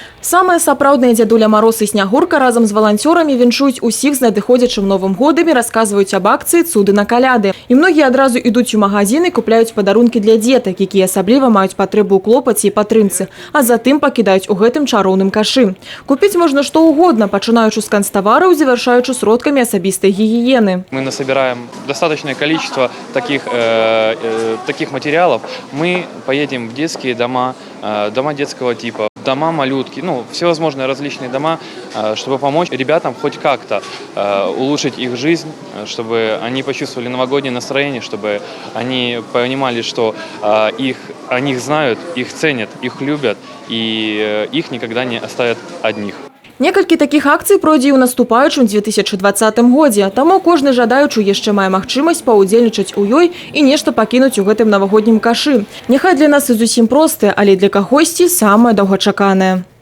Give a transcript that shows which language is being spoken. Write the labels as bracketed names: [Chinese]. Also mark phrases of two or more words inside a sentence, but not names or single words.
[Belarusian] Самая сапраўдная дзядуля Мароз і Снягурка разом з валанцёрамі віншуюць усіх з надыходзячым Новым годам і расказваюць аб акцыі «Цуды на каляды». І многія адразу ідуць у магазин і купляюць падарункі для дзетак, якія асабліва маюць патрэбу ў клопаце і падтрымцы, а затым пакідаюць у гэтым чароўным кашы. Купіць можна [Russian] што угодно, [Belarusian] пачынаючы з канцтавараў, завяршаючы сродкамі асабістай гігіены. [Russian] Мы насобираем достаточное количество таких материалов. Мы поедем в детские дома, дома детского типа, дома малютки, всевозможные различные дома, чтобы помочь ребятам хоть как-то улучшить их жизнь, чтобы они почувствовали новогоднее настроение, чтобы они понимали, что о них знают, их ценят, их любят и их никогда не оставят одних. [Belarusian] Некалькі такіх акцый пройдзе і ў наступаючым 2020 годзе, таму кожны жадаючы яшчэ мае магчымасць паўдзельнічаць у ёй і нешта пакінуць у гэтым навагоднім кашы. Няхай для нас і зусім простае, але для кагосьці самае доўгачаканае.